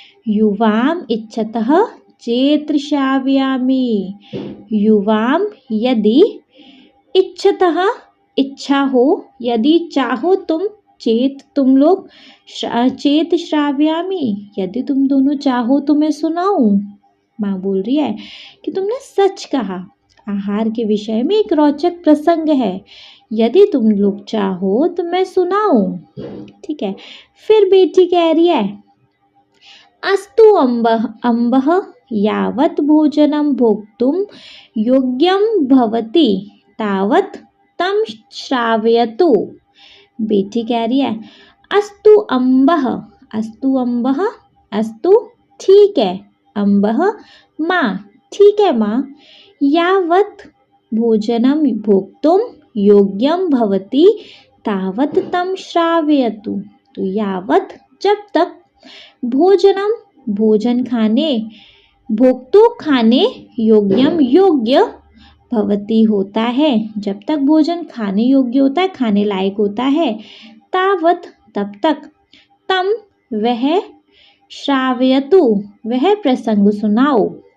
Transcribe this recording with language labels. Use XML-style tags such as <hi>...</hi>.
<sa>युवाम इच्छतः चेत श्रावयामि,</sa> <hi>युवाम यदि, इच्छतः इच्छा हो, यदि चाहो तुम, चेत तुम लोग, चेत श्रावयामि यदि तुम दोनों चाहो तो मैं सुनाऊं। माँ बोल रही है कि तुमने सच कहा, आहार के विषय में एक रोचक प्रसंग है, यदि तुम लोग चाहो तो मैं सुनाऊं। ठीक है। फिर बेटी कह रही है</hi> <sa>अस्तु अम्बः यावत् भोजनं भोक्तुं योग्यं भवति तावत् तं श्रावयतु।</sa> <hi>बेटी कह रही है</hi> <sa>अस्तु अम्बः, अस्तु अम्बः, अस्तु ठीक है, अम्बः माँ ठीक है माँ, यावत् भोजनं भोक्तुं योग्यं भवति तावत् तं श्रावयतु।</sa> <hi>तो यावत् जब तक, भोजनम भोजन खाने, भोक्तु खाने, योग्यम योग्य, भवति होता है जब तक भोजन खाने योग्य होता है, खाने लायक होता है, तावत तब तक, तम वह, श्रावयतु वह प्रसंग सुनाओ।</hi>